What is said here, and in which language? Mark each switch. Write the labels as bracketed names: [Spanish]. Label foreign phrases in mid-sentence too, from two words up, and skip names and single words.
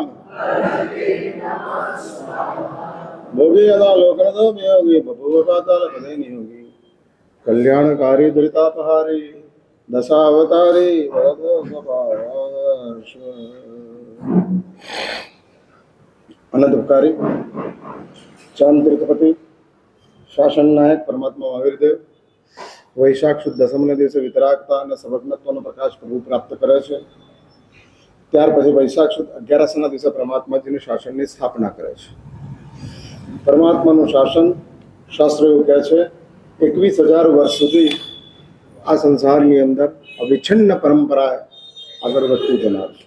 [Sanskrit] भोगी यदा लोकरदो वियोगी बभूव पाताल पदे नियोगी कल्याणकारी दुरितापहारी दशावतारी वरदो स्वभाष [Gujarati] અનંત ઉપકારી ચાંદ તીર્થપતિ શાસન નાયક પરમાત્મા મહાવીર દેવ વૈશાખ સુદ દસમને દિવસે વિતરાગતા અને સર્વજ્ઞત્વનો પ્રકાશ પ્રભુ પ્રાપ્ત કરે છે. ત્યાર પછી વૈશાખ સુદ 11ના દિવસે પરમાત્માજીની શાસનની સ્થાપના કરે છે. પરમાત્માનું શાસન શાસ્ત્રો એવું કહે છે 21,000 વર્ષ સુધી આ સંસારની અંદર અવિચ્છિન્ન પરંપરા આગળ વધતી જનાર છે.